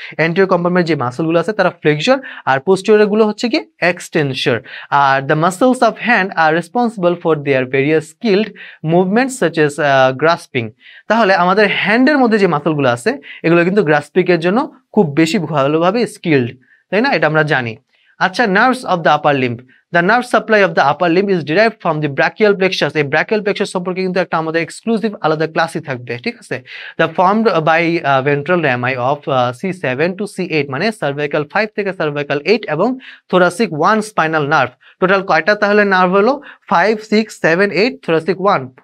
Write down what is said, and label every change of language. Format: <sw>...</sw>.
<bn>Anterior compartment যে মাসলগুলো আছে তারা ফ্লেক্সর, আর পোস্টেরিয়র গুলো হচ্ছে কি extensor.</bn> <en>আর the muscles of hand are responsible for their various skilled movements such as grasping.</en> <bn>তাহলে আমাদের হ্যান্ডের মধ্যে যে মাসলগুলো আছে এগুলো কিন্তু গ্রাসপিং এর জন্য খুব বেশি ভালোভাবে স্কিলড, তাই না, এটা আমরা জানি।</bn> <en>আচ্ছা, nerves of the upper limb. The nerve supply of the upper limb is derived from the brachial plexus।</en> <bn>এই brachial plexus সম্পর্কে কিন্তু একটা আমাদের এক্সক্লুসিভ আলাদা ক্লাসই থাকবে, ঠিক আছে।</bn> <en>The formed by ventral rami of C7 to C8, মানে cervical 5 থেকে cervical 8 এবং thoracic 1 spinal nerve।</en> <bn>টোটাল কয়টা তাহলে নার্ভ হলো? 5, 6, 7, 8, thoracic 1।</bn>